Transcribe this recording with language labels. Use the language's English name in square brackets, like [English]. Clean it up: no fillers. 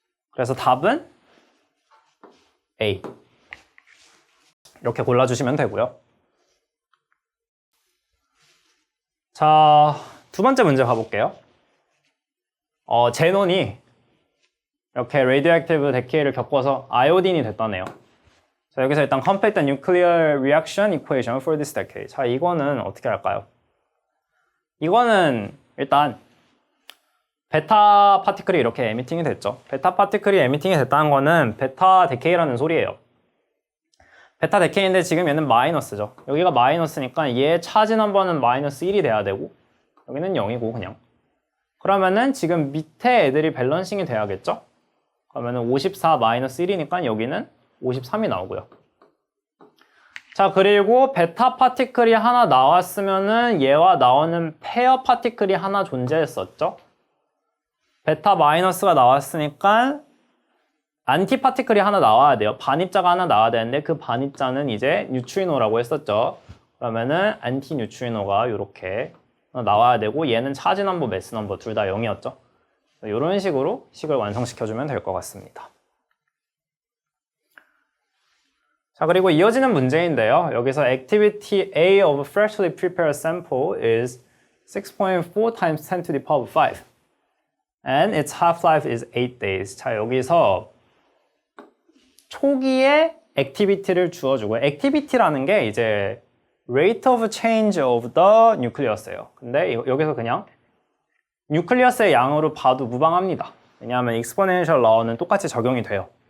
[Korean] 그래서 답은 A. 이렇게 골라주시면 되고요. 자, 두 번째 문제 가볼게요. 제논이 이렇게 radioactive decay를 겪어서 아이오딘이 됐다네요. 자, 여기서 일단 [English] complete the nuclear reaction equation for this decay. [Korean] 자, 이거는 어떻게 할까요? 이거는 일단 베타 파티클이 이렇게 에미팅이 됐죠. 베타 파티클이 에미팅이 됐다는 거는 베타 데케이라는 소리예요. 베타 데케이인데 지금 얘는 마이너스죠. 여기가 마이너스니까 얘 차지 넘버는 마이너스 1이 돼야 되고 여기는 0이고 그냥. 그러면은 지금 밑에 애들이 밸런싱이 돼야겠죠? 그러면은 54 마이너스 1이니까 여기는 53이 나오고요. 자, 그리고 베타 파티클이 하나 나왔으면은 얘와 나오는 페어 파티클이 하나 존재했었죠? 베타 마이너스가 나왔으니까 안티 파티클이 하나 나와야 돼요. 반입자가 하나 나와야 되는데 그 반입자는 이제 뉴트리노라고 했었죠. 그러면은 안티 뉴트리노가 이렇게 나와야 되고 얘는 차지 넘버, 매스 넘버 둘 다 0이었죠. 이런 식으로 식을 완성시켜주면 될 것 같습니다. 자, 그리고 이어지는 문제인데요. 여기서 [English] activity A of freshly prepared sample is 6.4 times 10 to the power 5 and its half-life is 8 days. [Korean] 자, 여기서 초기에 액티비티를 주어주고, 액티비티라는 게 이제 [English] rate of change of the nucleus [Korean] 예요. 근데 여기서 그냥 뉴클리어스의 양으로 봐도 무방합니다. 왜냐하면 exponential law는 똑같이 적용이 돼요.